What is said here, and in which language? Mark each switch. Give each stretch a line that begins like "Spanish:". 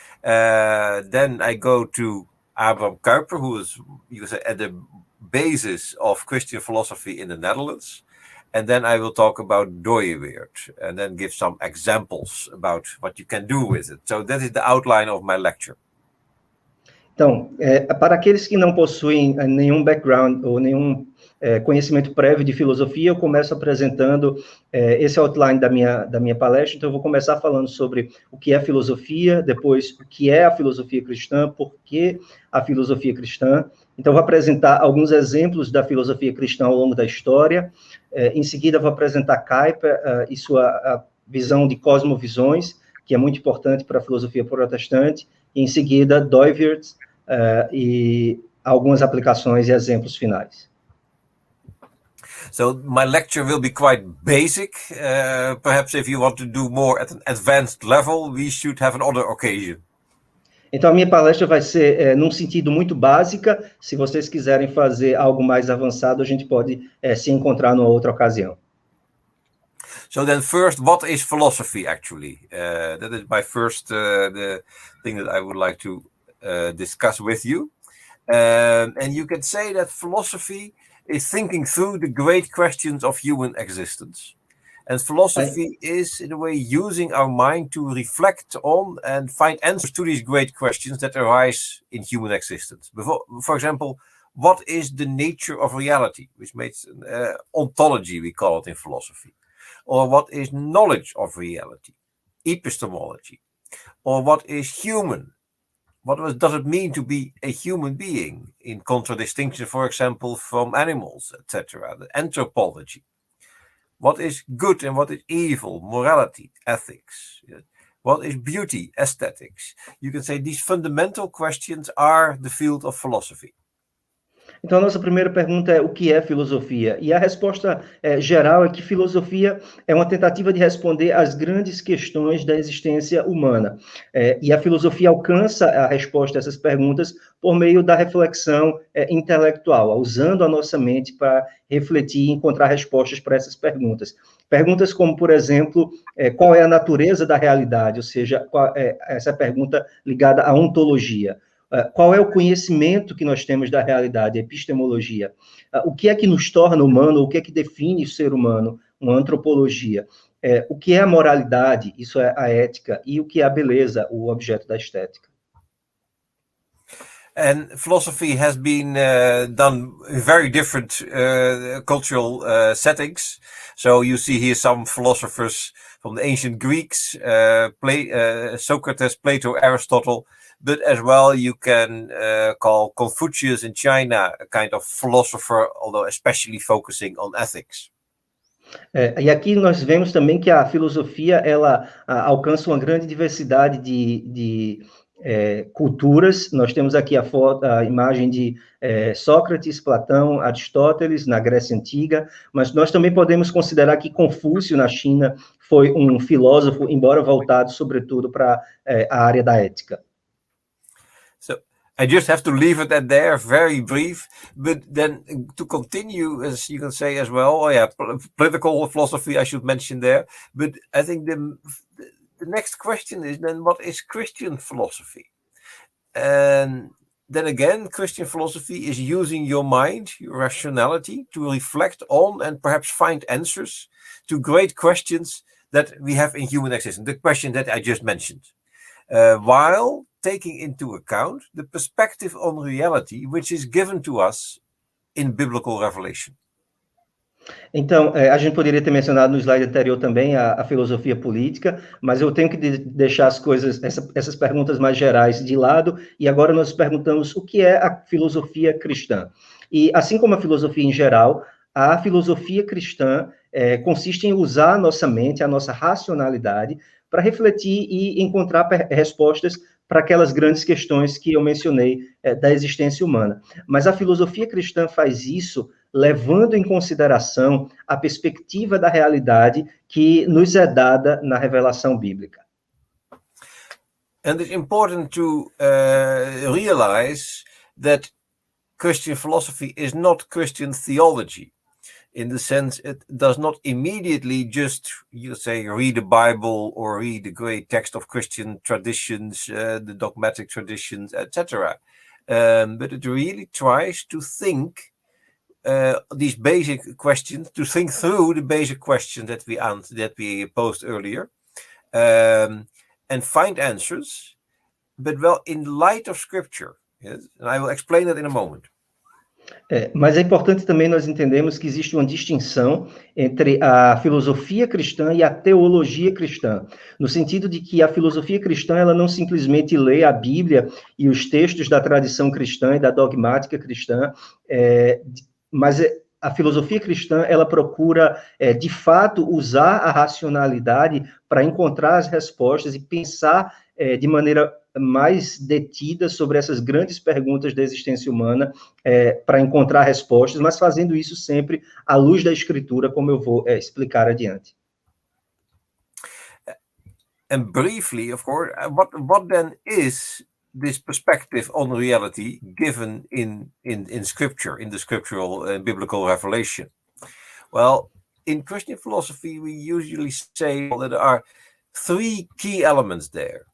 English: Then I go to Abraham Kuyper, who is, you could say, at the basis of Christian philosophy in the Netherlands. And then I will talk about Dooyeweerd and then give some examples about what you can do with it. So that is the outline of my lecture.
Portuguese: Então, para aqueles que não possuem nenhum background ou nenhum conhecimento prévio de filosofia, eu começo apresentando esse outline da minha palestra. Então, eu vou começar falando sobre o que é filosofia, depois o que é a filosofia cristã, por que a filosofia cristã. Então, eu vou apresentar alguns exemplos da filosofia cristã ao longo da história. Em seguida, eu vou apresentar Kuyper e sua visão de cosmovisões, que é muito importante para a filosofia protestante. E, em seguida, Dooyeweerd e algumas aplicações e exemplos finais.
English: So my lecture will be quite basic. Perhaps if you want to do more at an advanced level, we should have another occasion.
Portuguese: Então, a minha palestra vai ser num sentido muito básica. Se vocês quiserem fazer algo mais avançado, a gente pode se encontrar numa outra ocasião.
English: So then first, what is philosophy actually? That is my first the thing that I would like to discuss with you. And you can say that philosophy is thinking through the great questions of human existence. And philosophy is, in a way, using our mind to reflect on and find answers to these great questions that arise in human existence. For example, what is the nature of reality, which makes ontology, we call it in philosophy, or what is knowledge of reality, epistemology, or what is human, what does it mean to be a human being, in contradistinction, for example, from animals, etc., the anthropology. What is good and what is evil, morality, ethics, what is beauty, aesthetics. You can say these fundamental questions are the field of philosophy.
Portuguese: Então, a nossa primeira pergunta é o que é filosofia? E a resposta geral é que filosofia é uma tentativa de responder às grandes questões da existência humana. E a filosofia alcança a resposta a essas perguntas por meio da reflexão intelectual, usando a nossa mente para refletir e encontrar respostas para essas perguntas. Perguntas como, por exemplo, qual é a natureza da realidade? Ou seja, essa pergunta ligada à ontologia. Qual é o conhecimento que nós temos da realidade, a epistemologia? O que é que nos torna humano, o que é que define o ser humano, uma antropologia? O que é a moralidade, isso é a ética, e o que é a beleza, o objeto da estética.
English: And philosophy has been done in very different cultural settings. So you see here some philosophers from the ancient Greeks, Socrates, Plato, Aristotle, but as well you can call Confucius in China a kind of philosopher, although especially focusing on ethics.
Portuguese: E aqui nós vemos também que a filosofia ela alcança uma grande diversidade de culturas. Nós temos aqui a imagem de Sócrates, Platão, Aristóteles na Grécia Antiga, mas nós também podemos considerar que Confúcio na China foi um filósofo, embora voltado sobretudo para a área da ética.
English: I just have to leave it at there, very brief, but then to continue, as you can say as well, political philosophy I should mention there, but I think the next question is then what is Christian philosophy? And then again, Christian philosophy is using your mind, your rationality, to reflect on and perhaps find answers to great questions that we have in human existence, the question that I just mentioned, while taking into account the perspective on reality which is given to us in biblical revelation.
Portuguese: Então, a gente poderia ter mencionado no slide anterior também a filosofia política, mas eu tenho que deixar as coisas, essas perguntas mais gerais de lado, e agora nós perguntamos o que é a filosofia cristã. E assim como a filosofia em geral, a filosofia cristã consiste em usar a nossa mente, a nossa racionalidade, para refletir e encontrar respostas para aquelas grandes questões que eu mencionei da existência humana. Mas a filosofia cristã faz isso levando em consideração a perspectiva da realidade que nos é dada na revelação bíblica.
English: And it's important to realize that Christian philosophy is not Christian theology. In the sense, it does not immediately just, you say, read the Bible or read the great text of Christian traditions, the dogmatic traditions, etc. But it really tries to think these basic questions, to think through the basic questions that we posed earlier, and find answers, but well in light of Scripture. Yes? And I will explain that in a moment.
Portuguese: Mas é importante também nós entendermos que existe uma distinção entre a filosofia cristã e a teologia cristã, no sentido de que a filosofia cristã ela não simplesmente lê a Bíblia e os textos da tradição cristã e da dogmática cristã, mas a filosofia cristã ela procura, de fato, usar a racionalidade para encontrar as respostas e pensar de maneira mais detida sobre essas grandes perguntas da existência humana para encontrar respostas, mas fazendo isso sempre à luz da Escritura, como eu vou explicar adiante.
English: And briefly, of course, what then is this perspective on reality given in Scripture, in the scriptural biblical revelation? Well, in Christian philosophy, we usually say that there are three key elements there.